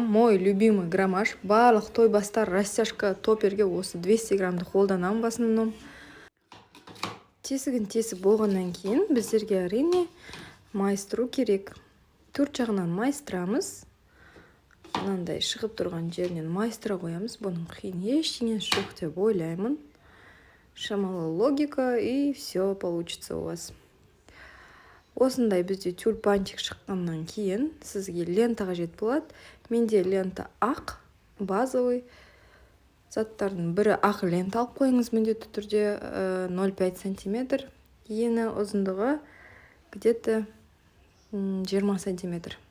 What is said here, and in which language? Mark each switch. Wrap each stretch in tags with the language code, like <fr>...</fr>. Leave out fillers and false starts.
<ru>Мой любимый граммаж.</ru> <kk>Барлық тойбастар растяжка топерге осы 200 граммды қолданамын</kk> <ru>в основном.</ru> <kk>Тесігін тесіп болғаннан кейін біздерге әрине майыстыру керек. Төрт жағынан майыстырамыз. Мынандай шығып тұрған жерінен майыстыра қоямыз. Бұның қиын ештеңесі жоқ деп ойлаймын.</kk> <ru>Шамалы логика и все получится у вас.</ru> <kk>Осындай бізде тюльпанчик шыққаннан кейін сізге лента қажет болады. Менде лента ақ, базовый. Заттардың бірі ақ лента алып қойыңыз міндетті түрде 0,5 сантиметр. Ені ұзындығы где-то 20 сантиметр.</kk>